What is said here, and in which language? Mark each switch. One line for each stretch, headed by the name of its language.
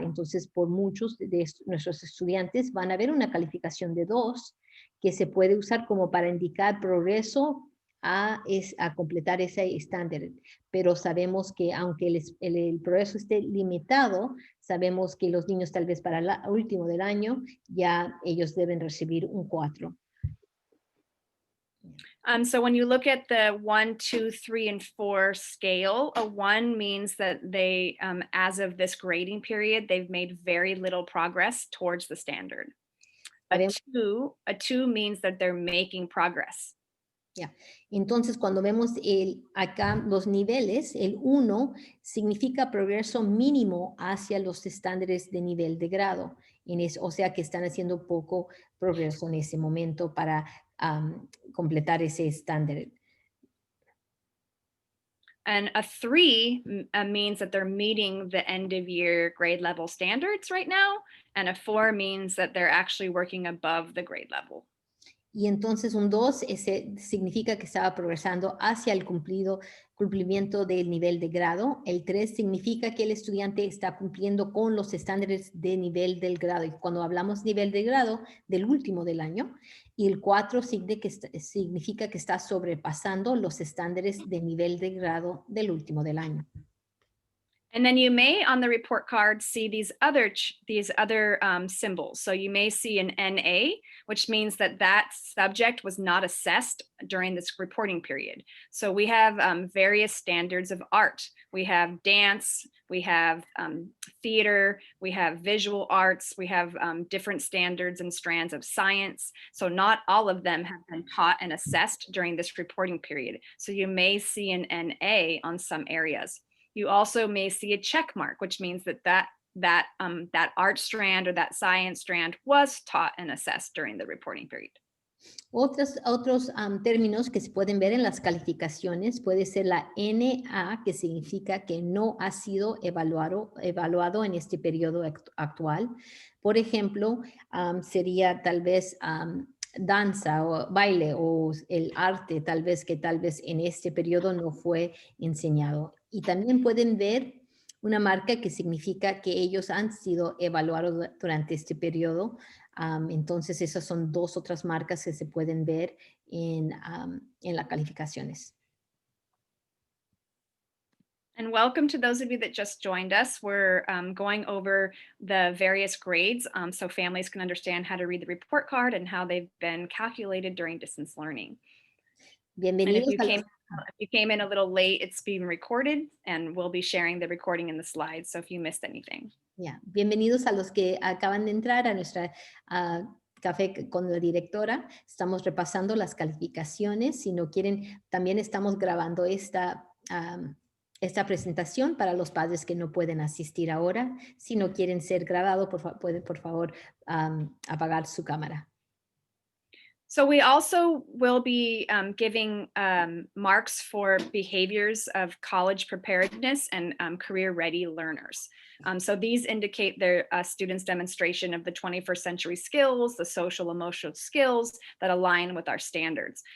Spanish: Entonces, por muchos de nuestros estudiantes van a ver una calificación de 2 que se puede usar como para indicar progreso a completar ese estándar. Pero sabemos que aunque el progreso esté limitado, sabemos que los niños tal vez para el último del año ya ellos deben recibir un 4.
English: So when you look at the 1, 2, 3, and 4 scale, a 1 means that they, as of this grading period, they've made very little progress towards the standard. A 2 means that they're making progress. Yeah.
Spanish: Entonces, cuando vemos acá los niveles, el 1 significa progreso mínimo hacia los estándares de nivel de grado. O sea que están haciendo poco progreso en ese momento para completar ese estándar.
English: And a 3 means that they're meeting the end of year grade level standards right now. And a 4 means that they're actually working above the grade level.
Spanish: Y entonces un 2 significa que estaba progresando hacia el cumplimiento del nivel de grado. El 3 significa que el estudiante está cumpliendo con los estándares de nivel del grado. Y cuando hablamos nivel de grado, del último del año. Y el 4 significa que está sobrepasando los estándares de nivel de grado del último del año.
English: And then you may on the report card see these other symbols. So you may see an NA, which means that that subject was not assessed during this reporting period. So we have various standards of art. We have dance, we have theater, we have visual arts, we have different standards and strands of science. So not all of them have been taught and assessed during this reporting period. So you may see an NA on some areas. You also may see a check mark, which means that art strand or that science strand was taught and assessed during the reporting period.
Spanish: Otros términos que se pueden ver en las calificaciones puede ser la NA, que significa que no ha sido evaluado en este periodo actual. Por ejemplo, sería tal vez danza o baile o el arte, tal vez en este periodo no fue enseñado. Y también pueden ver una marca que significa que ellos han sido evaluados durante este periodo. Entonces, esas son 2 otras marcas que se pueden ver en las calificaciones.
English: And welcome to those of you that just joined us. We're going over the various grades so families can understand how to read the report card and how they've been calculated during distance learning.
Spanish: Bienvenidos
English: if you came in a little late, it's being recorded and we'll be sharing the recording in the slides. So if you missed anything. Yeah.
Spanish: Bienvenidos a los que acaban de entrar a nuestra café con la directora. Estamos repasando las calificaciones. Si no quieren, también estamos grabando esta presentación para los padres que no pueden asistir ahora. Si no quieren ser grabados, pueden por favor apagar su cámara.
English: So we also will be giving marks for behaviors of college preparedness and career-ready learners. So these indicate their students' demonstration of the 21st century skills, the social emotional skills that align with our standards.